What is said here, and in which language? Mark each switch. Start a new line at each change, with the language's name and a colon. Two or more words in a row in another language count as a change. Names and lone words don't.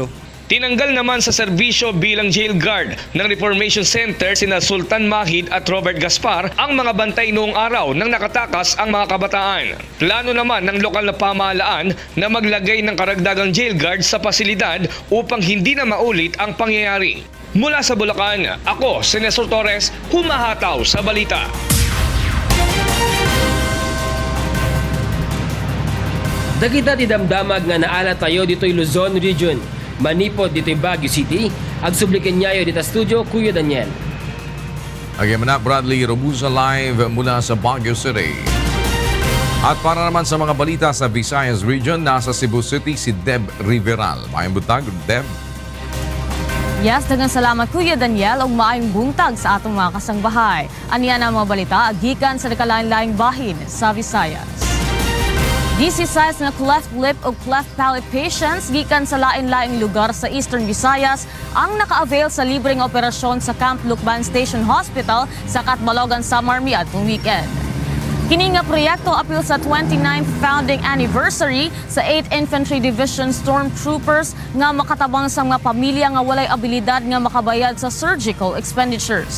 Filipino: Tinanggal naman sa serbisyo bilang jail guard ng Reformation Center sina Sultan Mahid at Robert Gaspar ang mga bantay noong araw nang nakatakas ang mga kabataan. Plano naman ng lokal na pamahalaan na maglagay ng karagdagang jail guard sa pasilidad upang hindi na maulit ang pangyayari. Mula sa Bulacan, ako si Nestor Torres, humahataw sa balita.
Iloko: Dagita ti damdamag nga naala tayo dito'y Luzon Region. Manipod dito'y Baguio City. Agsublikan niyayo dito studio, Kuya Daniel.
Filipino: Agyamanak, Bradley Robusa live mula sa Baguio City. At para naman sa mga balita sa Visayas Region, nasa Cebu City si Deb Riveral.
Cebuano: Maayong buntag, Deb. Yes, daghang salamat Kuya Daniel ug maayong buntag sa atong mga kasangbahay. Aniya na mga balita gikan sa nakalain-laing bahin sa Visayas. Disisize na cleft lip o cleft palate patients gikan sa lain-laing lugar sa Eastern Visayas ang naka-avail sa libreng operasyon sa Camp Lukban Station Hospital sa Catbalogan, Samar miadtong weekend. Kini nga proyekto apil sa 29th
English: founding anniversary
Cebuano: sa 8th Infantry Division Stormtroopers nga makatabang sa mga pamilya nga walay abilidad nga makabayad sa
English: surgical expenditures.